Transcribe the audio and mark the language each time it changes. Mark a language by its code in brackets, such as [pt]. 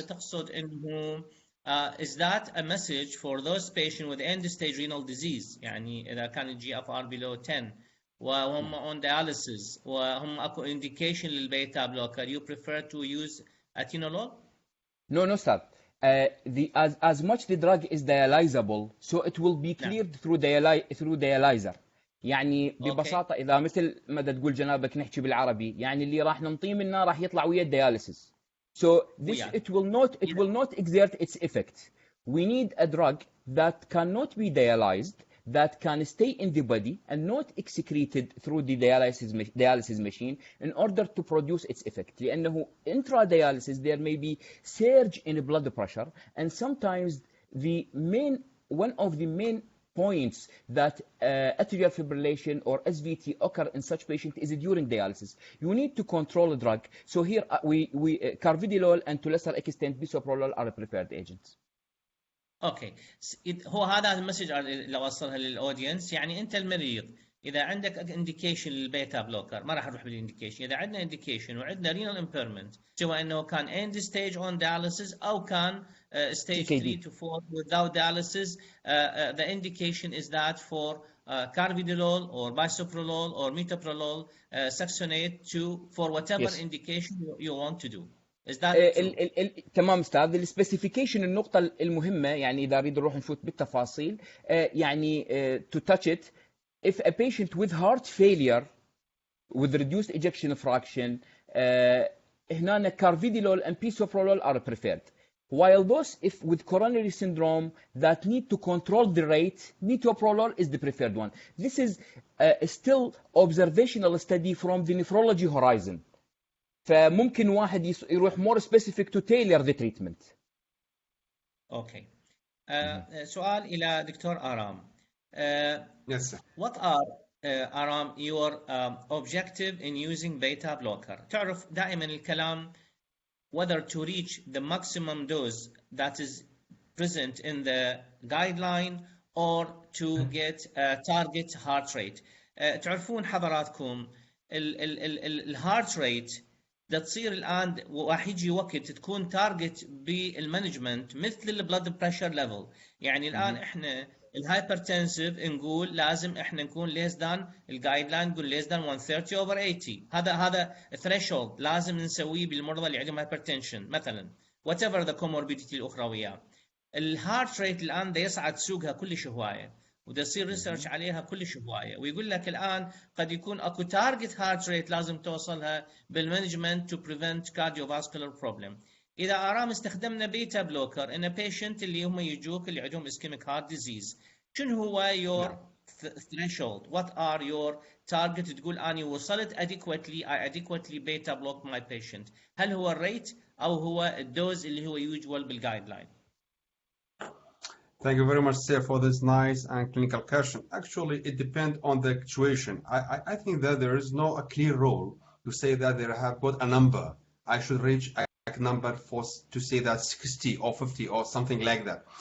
[en] تقصد انه is that a message for those patients with end stage renal disease يعني اذا كان الجي اف ار below 10 وهم on dialysis وهم اكو indication للبيتا blocker you prefer to use atenolol? No, sir. As much the drug is dialysable, so it will be cleared through dialyzer. [ar] يعني ببساطة إذا مثل ما تقول جنابك نحكي بالعربي يعني اللي راح ننطيه منه راح يطلع ويا الدياليسيس. [en] So this it will not exert its effect. We need a drug that cannot be dialyzed, that can stay in the body and not excreted through the dialysis machine in order to produce its effect. لأنه intradialysis there may be surge in blood pressure and sometimes one of the main points that atrial fibrillation or SVT occur in such patient is during dialysis. You need to control the drug. So here carvedilol and to lesser extent bisoprolol are preferred agents. Okay هو هذا المسج اللي اوصلها للاودينس يعني انت المريض اذا عندك انديكيشن للبيتا بلوكر ما راح نروح بالانديكيشن اذا عندنا انديكيشن وعندنا رينال امبيرمنت سواء انه كان end stage on dialysis او كان stage 3 to 4 without dialysis the indication is that for carvedilol or bisoprolol or metoprolol saxonate for whatever indication you want to do. Is that [ar] تمام استاذ. [en] السبيسيفيكيشن النقطة المهمة يعني إذا أريد نروح نفوت بالتفاصيل يعني to touch it if a patient with heart failure with reduced ejection fraction هنا carvedilol and bisoprolol are preferred. while those if with coronary syndrome that need to control the rate, metoprolol is the preferred one. This is still observational study from the nephrology horizon. فممكن واحد يروح more specific to tailor the treatment. [ar] Okay. سؤال إلى دكتور آرام. [en] Yes, sir. What are Aram your objective in using beta blocker? تعرف دائما الكلام whether to reach the maximum dose that is present in the guideline or to get a target heart rate. [ar] تعرفون حضراتكم الهارت ريت ده تصير الآن راح يجي وقت تكون تارجت بالمانجمنت مثل البلد بريشر ليفل. يعني الآن احنا الهايبرتنسيف نقول لازم احنا نكون less than الجايد لاين نقول less than 130 over 80. هذا threshold لازم نسويه بالمرضى اللي عندهم هايبرتنشن مثلا whatever the comorbidity الأخروية. الهارت ريت الآن ده يصعد سوقها كلش هواية وده يصير ريسيرش عليها كلش هواية ويقول لك الآن قد يكون اكو تارجت هارت ريت لازم توصلها بالمانجمنت to prevent cardiovascular problem. إذا آرام استخدمنا بيتا بلوكر in a patient اللي هم يجوك اللي عندهم ischemic heart disease شنو هو your threshold? [en] What are your target تقول أني وصلت adequately I adequately beta block my patient. [ar] هل هو الريت أو هو الدوز اللي هو usual بالجايد لاين؟ [en] Thank you very much, sir, for this nice and clinical question. Actually, it depends on the situation. I think that there is no a clear rule to say that they have got a number. I should reach a number for to say that 60 or 50 or something like that.